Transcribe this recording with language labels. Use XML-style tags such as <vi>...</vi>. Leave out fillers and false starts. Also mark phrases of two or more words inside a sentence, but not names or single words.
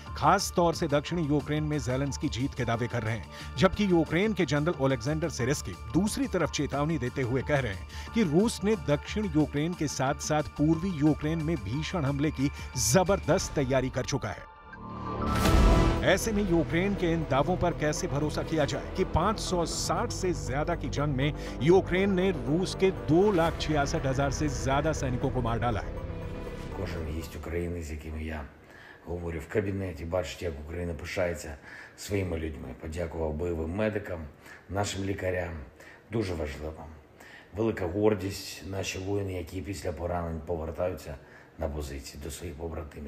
<hi>खास तौर से दक्षिणी यूक्रेन में ज़ेलेंस्की जीत के दावे कर रहे हैं, जबकि यूक्रेन के जनरल ओलेक्जेंडर सिरिस्की दूसरी तरफ चेतावनी देते हुए कह रहे हैं कि रूस ने दक्षिण यूक्रेन के साथ साथ पूर्वी यूक्रेन में भीषण हमले की जबरदस्त तैयारी कर चुका है। ऐसे में यूक्रेन के इन दावों पर कैसे भरोसा किया जाए कि 560 से ज्यादा की जंग में यूक्रेन ने रूस के 2,66,000 से ज्यादा सैनिकों को मार डाला है।</hi> <uk>Кожен є українець, з якими я говорю в кабінеті, бачить, як Україна пишається своїми людьми. Подякував бойовим медикам, нашим лікарям. Дуже важливо. Велика гордість наші воїни, які після поранень повертаються на позиції до своїх побратимів.</uk>